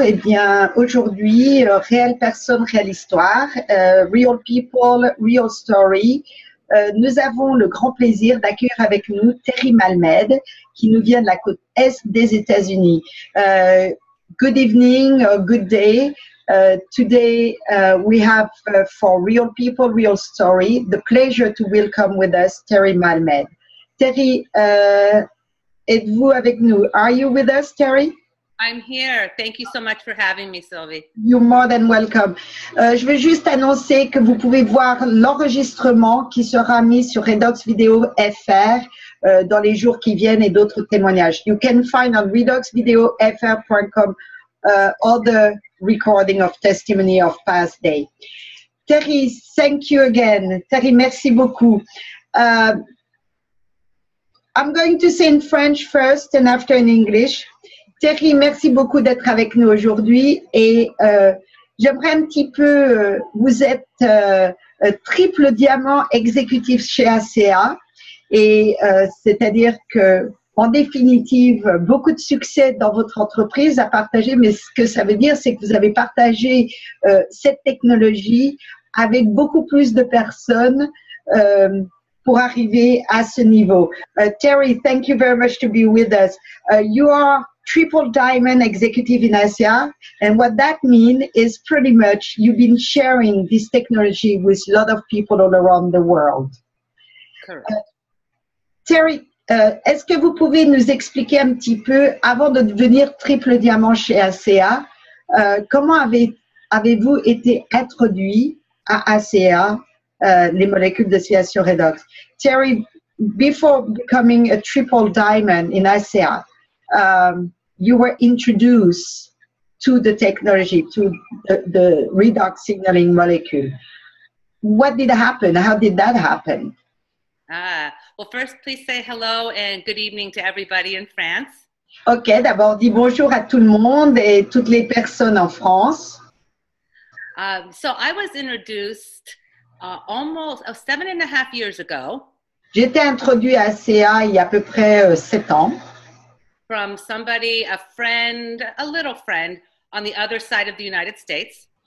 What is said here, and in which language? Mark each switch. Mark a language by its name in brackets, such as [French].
[French] Eh bien, aujourd'hui, réelle personne, réelle histoire, [English] real people, real story. [French] Nous avons le grand plaisir d'accueillir avec nous Terry Malmed, qui nous vient de la côte est des États-Unis. [English] Good evening, good day. Today, we have for real people, real story, the pleasure to welcome with us Terry Malmed. [French] Terry, êtes-vous avec nous? [English] Are you with us, Terry? I'm here. Thank you so much for having me, Sylvie. You're more than welcome. [French] Je veux juste annoncer que vous pouvez voir l'enregistrement qui sera mis sur Redox Video FR dans les jours qui viennent et d'autres témoignages. [English] You can find on redoxvideofr.com all the recording of testimony of past day. Terry, thank you again. Terry, [French] merci beaucoup. [English] I'm going to say in French first and after in English. [French] Terry, merci beaucoup d'être avec nous aujourd'hui et j'aimerais un petit peu, vous êtes triple diamant exécutif chez ACA et c'est-à-dire que en définitive, beaucoup de succès dans votre entreprise à partager, mais ce que ça veut dire, c'est que vous avez partagé cette technologie avec beaucoup plus de personnes pour arriver à ce niveau. [English] Terry, thank you very much to be with us. You are triple diamond executive in Asia. And what that means is pretty much you've been sharing this technology with a lot of people all around the world. Correct. [French] Terry, est-ce que vous pouvez nous expliquer un petit peu, avant de devenir triple diamant chez ACA, comment avez-vous été introduit à ACA, les molécules d'oscillation redox? [English] Terry, before becoming a triple diamond in ACA, you were introduced to the technology, to the redox signaling molecule. What did happen? How did that happen? Well, first, please say hello and good evening to everybody in France. [French] Ok, d'abord, dis bonjour à tout le monde et toutes les personnes en France. [English] So I was introduced almost 7.5 years ago. [French] J'ai été introduit à ACA il y a à peu près 7 ans. [English] From somebody, a friend, a little friend on the other side of the United States.